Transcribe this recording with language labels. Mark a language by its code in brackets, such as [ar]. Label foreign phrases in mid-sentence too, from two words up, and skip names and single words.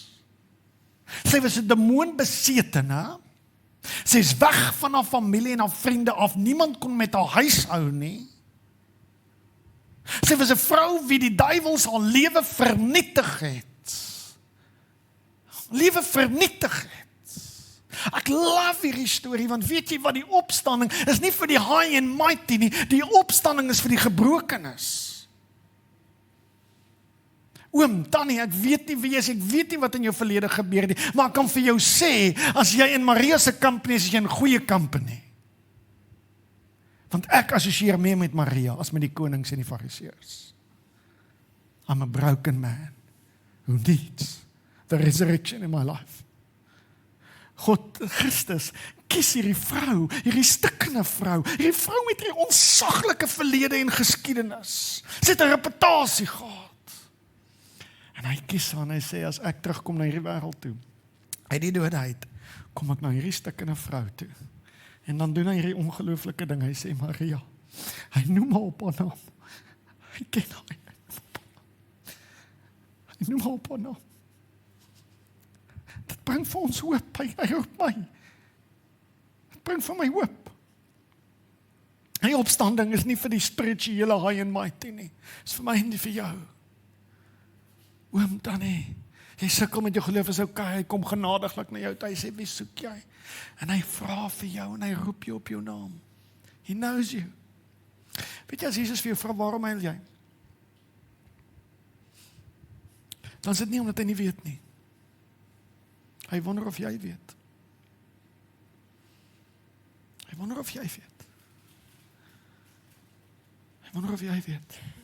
[af] Sy was 'n demoonbesetene, sy is weg van haar familie en haar vriende af, niemand kon met haar huishou nie. Sy was 'n vrou wie die duiwels haar lewe vernietig het. Lewe vernietig het. Ek love hierdie storie, want weet jy wat, die opstanding is nie vir die [en] high and mighty [af] nie, die opstanding is vir die gebrokenes. Oom, Tannie, ek weet nie wie jy is, ek weet nie wat in jou verlede gebeur het nie, maar ek kan vir jou sê, as jy in Maria se company is, jy in goeie company. Want ek assosieer meer met Maria as met die konings en die fariseërs. [en] I'm a broken man who needs the resurrection in my life. [af] God, Christus, kies hierdie vrou, hierdie stikkende vrou met hierdie onsaglike verlede en geskiedenis. Sy het 'n reputasie gehad. En hy kies haar en hy sê, as ek terugkom na hierdie wêreld toe, uit die doodheid, kom ek na hierdie stikkende vrou toe. En dan doen hy hierdie ongelooflike ding, hy sê Maria, hy noem haar op haar naam. Hy ken haar. Hy noem haar op haar naam. Dit bring vir ons hoop, hy roep my. Dit bring vir my hoop. Die opstanding is nie vir die spirituele [en] high and mighty [af] nie. Dit is vir my en vir jou. Oom Tannie, jy sukkel met jou geloof, is okay, hy kom genadiglik na jou, hy sê, wie soek jy? En hy vra vir jou, en hy roep jou op jou naam. [en] He knows you. [af] Weet jy, as Jesus vir jou vra, waarom huil jy? Dan is dit nie omdat hy nie weet nie. Hy wonder of jy weet. Hy wonder of jy weet. Hy wonder of jy weet.